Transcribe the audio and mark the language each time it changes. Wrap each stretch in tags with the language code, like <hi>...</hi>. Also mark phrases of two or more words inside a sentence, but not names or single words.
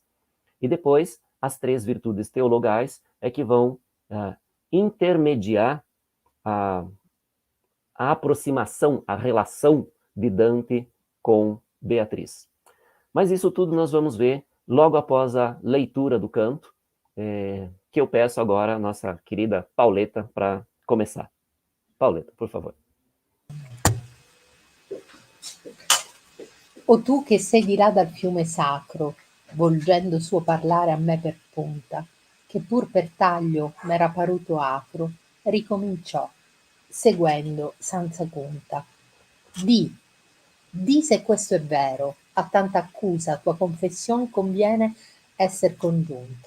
<pt>E depois, as 3 virtudes teologais é que vão intermediar a aproximação, a relação de Dante com Beatriz. Mas isso tudo nós vamos ver logo após a leitura do canto, que eu peço agora a nossa querida Pauletta para começar. Pauletta, por favor.</pt> <it>O tu che sei di là dal fiume sacro, volgendo suo parlare a me per punta, che pur per taglio m'era paruto acro, ricominciò, seguendo senza conta. Di se questo è vero, a tanta accusa tua confession conviene esser congiunta.</it>